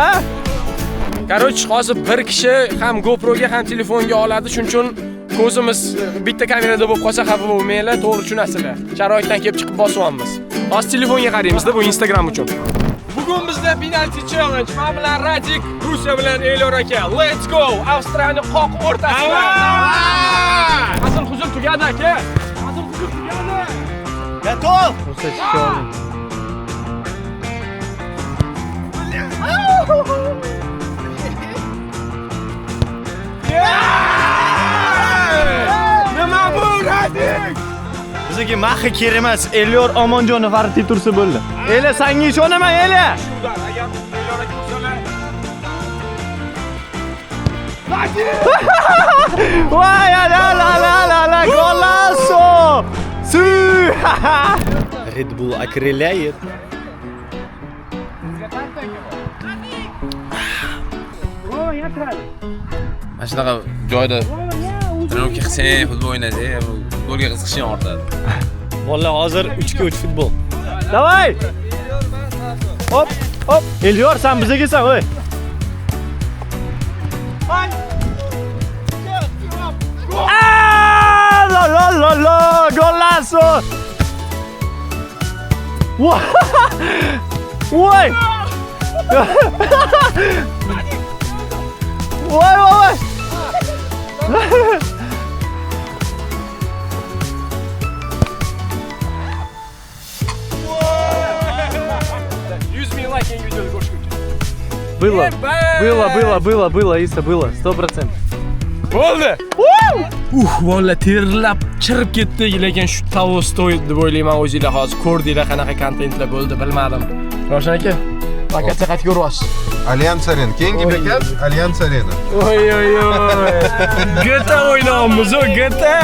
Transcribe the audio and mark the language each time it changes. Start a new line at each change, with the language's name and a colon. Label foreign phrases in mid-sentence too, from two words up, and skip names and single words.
Uzbek: Короче, hozir bir kishi ham GoPro'ga ham telefonga oladi, shuning uchun ko'zimiz bitta kamerada bo'lib qolsa xafa bo'lmanglar, to'g'ri tushunasizlar. Sharoitdan kelib chiqib bosyapmiz. Hozir telefonga qaraymiz-da, bu Instagram uchun. Bugun bizda penalty challenge. Men bilan Radik, Rusiya bilan Elyor aka.
English: Let's go!
Uzbek: Avstriyani qoq o'rtasida. Asl huzur tugadi aka. Asl huzur tugadi. Готов? Ko'rsatishga Nima bu Radik? Bizga maxi kerak emas, Elyor Omonjonov artib tursa bo'ldi. Ela, senga ishonaman, Ela. Agar Elyor aka bo'lsalar. Voy, la, golazo!
Russian: Su! Red Bull окрыляет.
Uzbek: Mana shunaqa joyda trenirovka qilsang, futbol o'ynasang, golga qiziqishing ortadi. Vallahi hozir 3-3 futbol. Davay! Hop. Elyor, sen bizga kelsan, oy. La, golazo! Voy! Voy!
Russian: Было, Иса, было, 100%.
Uzbek: Bo'ldi. Valla terlab chirib ketdik, lekin shu Tolstoy deb o'ylayman, o'zingizlar hozir ko'rdinglar qanaqa kontentlar bo'ldi, bilmadim. Ravshan aka, faqat qaytib ko'ryapsiz. Allianz Arena. Keyingi bekat Allianz Arena. Oy. GTA o'ynayapmiz, GTA.